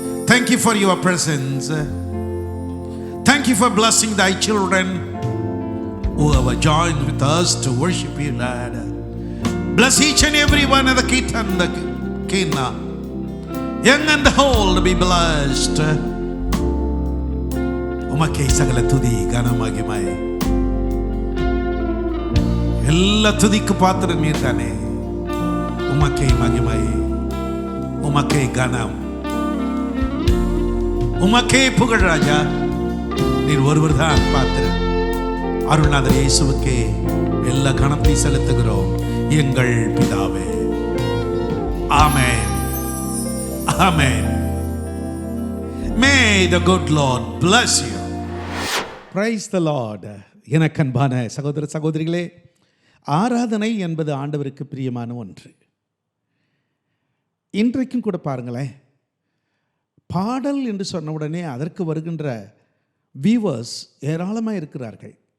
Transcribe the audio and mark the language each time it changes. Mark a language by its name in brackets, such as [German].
[English] Thank you for your presence. Thank you for blessing thy children who have joined with us to worship you, Lord. Bless each and every one of the Kitan, the Kina, young and old, to be blessed. [Tamil] உமக்கே சகல துதி கனமகிமை எல்லா துதிக்கு பாத்திரம் நீர் தானே. உமக்கே மகிமை, உமக்கே கனம், உமக்கே புகழ் ராஜா. நீர் ஒருவர் தான் பாத்திரம். அருள்நாதர் இயேசுவுக்கே எல்லா கணத்தை செலுத்துகிறோம் எங்கள் பிதாவே. ஆமென், ஆமென். [English] May the good Lord bless you. Praise the Lord. [Tamil] எனக்கு அன்பான சகோதர சகோதரிகளே, ஆராதனை என்பது ஆண்டவருக்கு பிரியமான ஒன்று. இன்றைக்கும் கூட பாருங்களேன், பாடல் என்று சொன்ன உடனே அதற்கு வருகின்ற வியூவர்ஸ் ஏராளமாக இருக்கிறார்கள்.